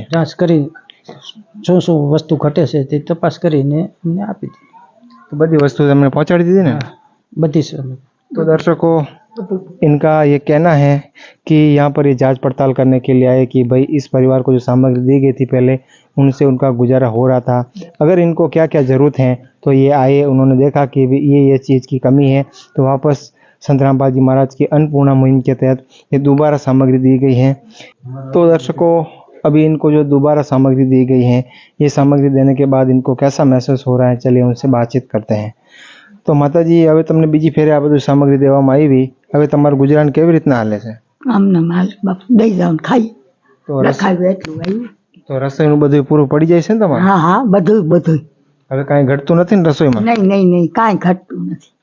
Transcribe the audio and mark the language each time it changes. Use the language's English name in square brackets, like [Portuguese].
[Gujarati] જાંચ કરી શું શું વસ્તુ ઘટે છે તે તપાસ કરીને અમને આપી દીધી। तो बधी वस्तु तमने पहुंचाड़ी दीधी ने? બધી [Hindi] तो दर्शकों, इनका ये कहना है कि यहाँ पर ये जांच पड़ताल करने के लिए आए कि भाई इस परिवार को जो सामग्री दी गई थी पहले उनसे उनका गुजारा हो रहा था, अगर इनको क्या क्या ज़रूरत है तो ये आए, उन्होंने देखा कि भी ये चीज़ की कमी है, तो वापस संत रामपाल जी महाराज की अन्नपूर्णा मुहिम के तहत ये दोबारा सामग्री दी गई है। तो दर्शकों, अभी इनको जो दोबारा सामग्री दी गई है, ये सामग्री देने के बाद इनको कैसा महसूस हो रहा है, चलिए उनसे बातचीत करते हैं। [Gujarati] तो माताजी, હવે તમને બીજી ફેરે આ બધું સામગ્રી દેવામાં આવી, હવે તમારું ગુજરાન કેવી રીતના હાલે છે? આમને માલ બાપ દઈ જાઉં ખાઈ તો રખાયું એટલું આવ્યું. તો રસોઈનું બધું પૂરું પડી જાય છે ને તમારે? હા હા બધું બધું. હવે કાંઈ ઘટતું નથી ને રસોઈમાં? નહીં નહીં નહીં કાંઈ ઘટતું નથી.